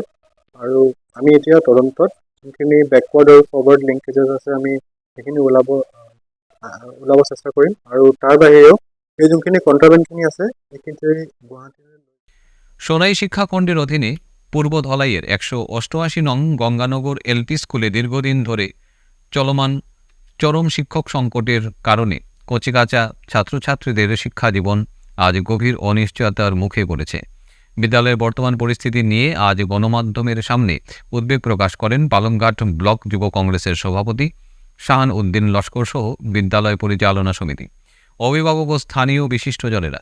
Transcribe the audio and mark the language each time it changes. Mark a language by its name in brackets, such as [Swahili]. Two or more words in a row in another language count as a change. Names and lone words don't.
[Assamese] আৰু আমি এতিয়া তদন্তত যোনখিনি বেকৱাৰ্ড আৰু [English] forward linkages [Assamese] আছে আমি সেইখিনি ওলাব চেষ্টা কৰিম, আৰু তাৰ বাহিৰেও এই যোনখিনি কণ্ট্ৰাবেণ্ডখিনি আছে সেইখিনি গুৱাহাটীলৈ। [Bangla] সোনাই শিক্ষাখণ্ডের অধীনে পূর্ব ধলাইয়ের 188 নং গঙ্গানগর LP স্কুলে দীর্ঘদিন ধরে চলমান চরম শিক্ষক সংকটের কারণে কচিকাঁচা ছাত্রছাত্রীদের শিক্ষাজীবন আজ গভীর অনিশ্চয়তার মুখে পড়েছে। বিদ্যালয়ের বর্তমান পরিস্থিতি নিয়ে আজ গণমাধ্যমের সামনে উদ্বেগ প্রকাশ করেন পালংঘাট ব্লক যুব কংগ্রেসের সভাপতি শাহান উদ্দিন লস্কর সহ বিদ্যালয় পরিচালনা সমিতি, অভিভাবক ও স্থানীয় বিশিষ্টজনেরা।